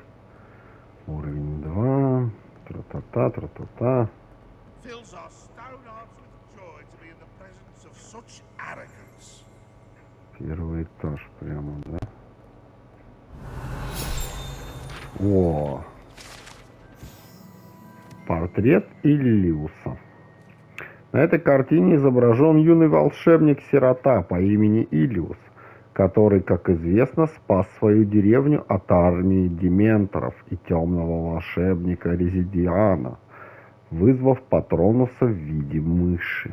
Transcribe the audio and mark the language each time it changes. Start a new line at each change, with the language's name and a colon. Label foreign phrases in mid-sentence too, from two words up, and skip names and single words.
Russian: Уровень 2. Тра-та-та, тра-та-та.
English: Fills our stone hearts with joy to be in the presence of such arrogance.
Russian: Первый этаж прямо, да? О! Портрет Иллиуса. На этой картине изображен юный волшебник-сирота по имени Иллиус, который, как известно, спас свою деревню от армии дементоров и темного волшебника Резидиана, вызвав Патронуса в виде мыши.